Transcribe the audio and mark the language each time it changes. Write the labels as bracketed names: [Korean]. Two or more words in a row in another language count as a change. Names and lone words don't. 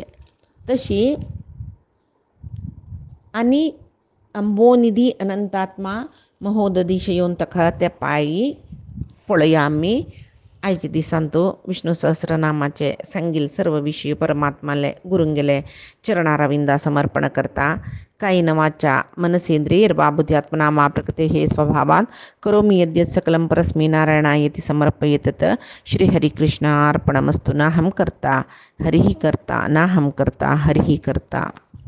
[Konkani] तशी आनी अंबोनिधी अनंतात्मा महोदधीश येवन ताका ते पायी पळया आमी. आयच्या दिसांतू विष्णू सहस्रनामाचे सांगिल्ले सर्व विशय परमात्माले गुरुंगेले चरणारविंदा समर्पण करता. [Sanskrit] कायेन वाचा मनसेंद्रियैर्वा बुद्ध्यात्मना प्रकृते हे स्वभावात् करोमि यद्यत् सकलं परस्मै नारायणायेति समर्पयेत्. श्री हरिकृष्णार्पणमस्तु. नाहं कर्ता हरिः कर्ता, नाहं कर्ता हरिः कर्ता.